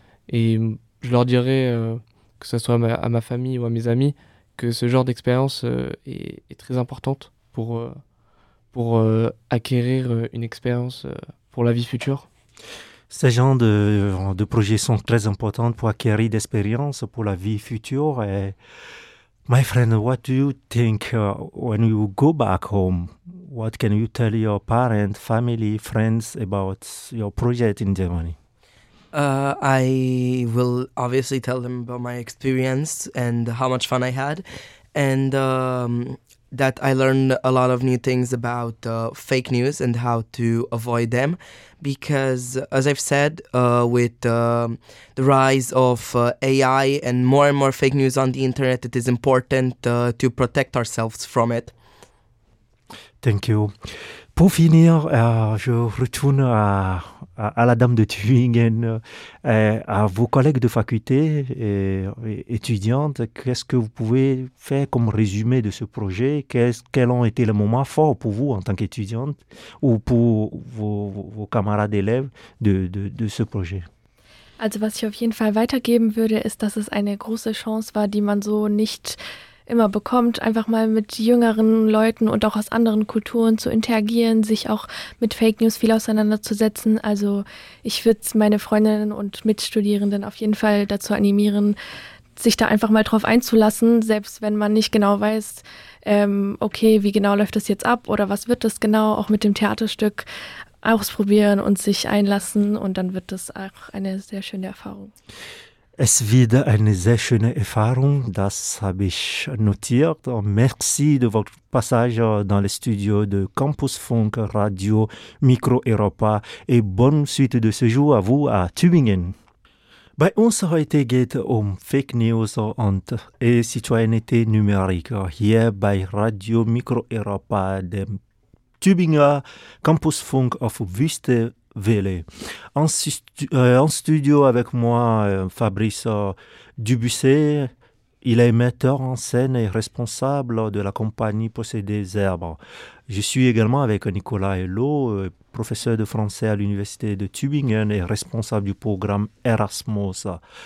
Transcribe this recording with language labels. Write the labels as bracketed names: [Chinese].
[French] Et je leur dirais, que ce soit à ma famille ou à mes amis, que ce genre d'expérience est très importante pour acquérir une expérience pour la vie future. Ce genre de projets sont très importants pour acquérir d'expérience pour la vie future. [English] Et my friend, what do you think when you go back home? What can you tell your parents, family, friends about your project in Germany? I will obviously tell them about my experience and how much fun I had. And that I learned a lot of new things about fake news and how to avoid them. Because, as I've said, with the rise of AI and more fake news on the internet, it is important to protect ourselves from it. Thank you. [French] Pour finir, je retourne à la dame de Tübingen, à vos collègues de faculté et étudiantes. Qu'est-ce que vous pouvez faire comme résumé de ce projet? Quels ont été les moments forts pour vous en tant qu'étudiante ou pour vos camarades élèves de ce projet? [German] Also, was ich auf jeden Fall weitergeben würde, ist, dass es eine große Chance war, die man so nicht immer bekommt, einfach mal mit jüngeren Leuten und auch aus anderen Kulturen zu interagieren, sich auch mit Fake News viel auseinanderzusetzen. Also ich würde meine Freundinnen und Mitstudierenden auf jeden Fall dazu animieren, sich da einfach mal drauf einzulassen, selbst wenn man nicht genau weiß, okay, wie genau läuft das jetzt ab oder was wird das genau, auch mit dem Theaterstück ausprobieren und sich einlassen und dann wird das auch eine sehr schöne Erfahrung. Es wird eine sehr schöne Erfahrung, das habe ich notiert. [French] Merci de votre passage dans les studios de Campus Funk Radio Micro Europa et bonne suite de séjour à vous à Tübingen. [German] Bei uns heute geht es Fake News und [French] Citoyenneté numérique [German] hier bei Radio Micro Europa dem Tübinger Campus Funk auf Wüste. [French] En studio avec moi, Fabrice Dubusset, il est metteur en scène et responsable de la compagnie Possédés Herbes. Je suis également avec Nicolas Hélot, professeur de français à l'université de Tübingen et responsable du programme Erasmus.